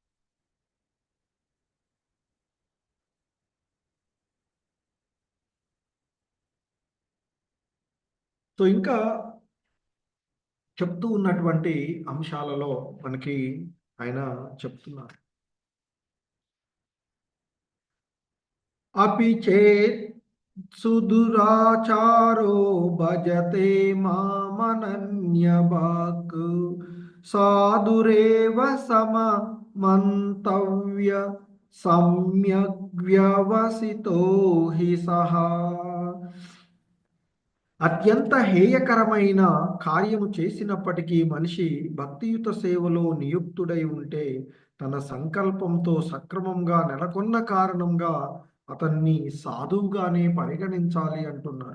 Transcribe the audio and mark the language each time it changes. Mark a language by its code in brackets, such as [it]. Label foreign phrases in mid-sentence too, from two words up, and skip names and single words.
[te] సో ఇంకా చెప్తూ ఉన్నటువంటి అంశాలలో మనకి ఆయన చెప్తున్నారు, [sa] अपि चेत् सुदुराचारो भजते मामनन्यभाक् साधुरेव सममन्तव्य सम्यग्व्यवसितो हि सः. [te] అత్యంత హేయకరమైన కార్యము చేసినప్పటికీ మనిషి భక్తియుత సేవలో నియుక్తుడై ఉంటే తన సంకల్పంతో సక్రమంగా నెలకొన్న కారణంగా అతన్ని సాధువుగానే పరిగణించాలి అంటున్నారు.